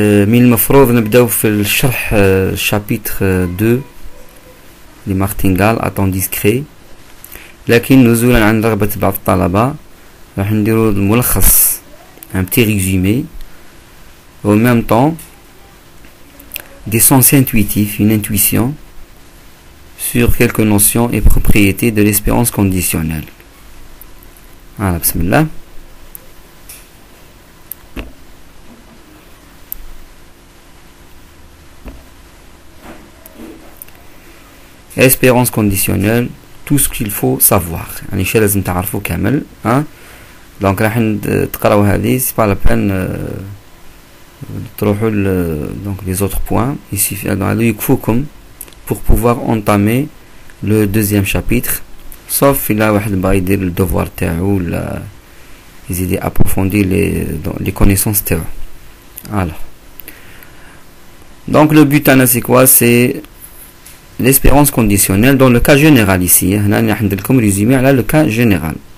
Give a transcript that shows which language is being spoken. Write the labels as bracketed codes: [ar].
[ar] من المفروض نبدأ في الشرح الشابيتر 2 لمارتينغال أتون ديسكري، لكن نزولا عن رغبة بعض الطلبة راح نديرو [fr] الملخص، un petit résumé, en même temps des sens intuitifs, une intuition sur quelques notions et propriétés de l'espérance conditionnelle. Voilà, bismillah. Espérance conditionnelle, tout ce qu'il faut savoir. [ar] يعني شيء لازم تعرفوه كامل. دونك راح تقراو هذه، سي با لا بين تروحوا [fr] donc les autres points. Ici [ar] هذا يكفوكم [fr] pour pouvoir entamer le deuxième chapitre, sauf [ar] إلا واحد بغا يدير الدوفوار تاعو ولا يزيد [fr] approfondir les connaissances [ar] تاعو. [fr] Alors, donc le but c'est quoi? C'est l'espérance conditionnelle dans le cas général ici. [ar] هنا راح ندير لكم résumé على [fr] le cas général.